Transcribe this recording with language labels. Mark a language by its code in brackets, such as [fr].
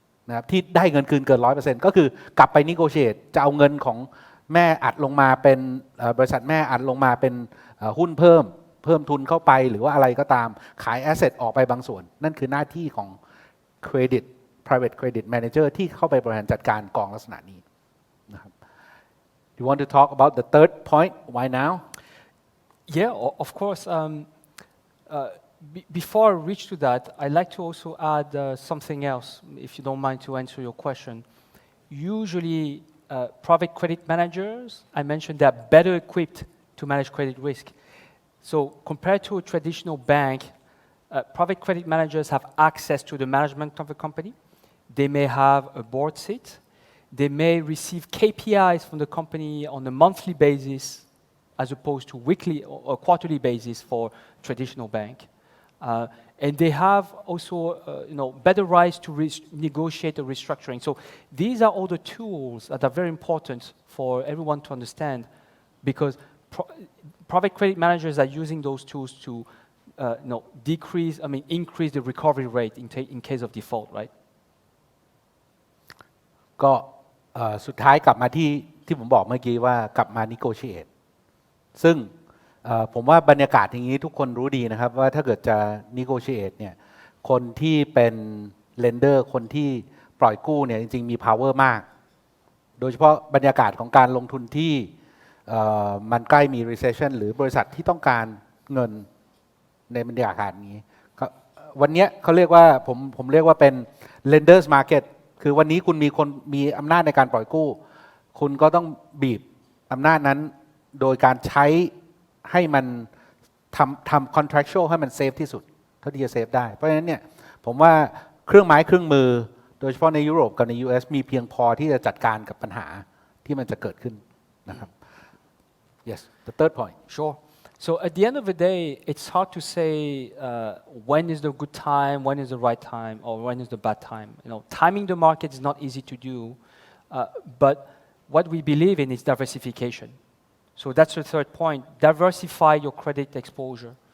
[th] ะครับที่ได้เงินคืนเกิน 100% ก็คือกลับไป negotiate จะเอาเงินของแม่อัดลงมาเป็นบริษัทแม่อัดลงมาเป็นหุ้นเพิ่มทุนเข้าไปหรือว่าอะไรก็ตามขาย asset ออกไปบางส่วนนั่นคือหน้าที่ของ credit private credit manager ที่เข้าไปบริหารจัดการกองลักษณะนี้นะครับ [en] You want to talk about the third point why now Yeah, of course. Before I reach to that, I'd like to also add something else, if you don't mind to answer your question. Usually, private credit managers, I mentioned, they're better equipped to manage credit risk. So compared to a traditional bank, private credit managers have access to the management of the company. They may have a board seat. They may receive KPIs from the company on a monthly basis as opposed to weekly or quarterly basis for traditional bank. And they have also better rights to negotiate a restructuring. So these are all the tools that are very important for everyone to understand because private credit managers are using those tools to increase the recovery rate in case of default, right? [th] ก็สุดท้ายกลับมาที่ผมบอกเมื่อกี้ว่ากลับมา negotiate ซึ่งผมว่าบรรยากาศอย่างนี้ทุกคนรู้ดีนะครับว่าถ้าเกิดจะ negotiate เนี่ยคนที่เป็น lender คนที่ปล่อยกู้เนี่ยจริงๆมี power มากโดยเฉพาะบรรยากาศของการลงทุนที่ มันใกล้มี recession หรือบริษัทที่ต้องการเงินในบรรยากาศนี้วันนี้เขาเรียกว่าผมเรียกว่าเป็น lenders market คือวันนี้คุณมีอำนาจในการปล่อยกู้คุณก็ต้องบีบอำนาจนั้นโดยการใช้ให้มัน ทำ contractual ให้มันเซฟที่สุดเท่าที่จะเซฟได้เพราะฉะนั้นเนี่ยผมว่าเครื่องไม้เครื่องมือโดยเฉพาะในยุโรปกับใน US มีเพียงพอที่จะจัดการกับปัญหาที่มันจะเกิดขึ้นนะครับ [en] yes the third point Sure. So at the end of the day, it's hard to say when is the good time, when is the right time, or when is the bad time. Timing the market is not easy to do, but what we believe in is diversification. So that's the third point. Diversify your credit exposure.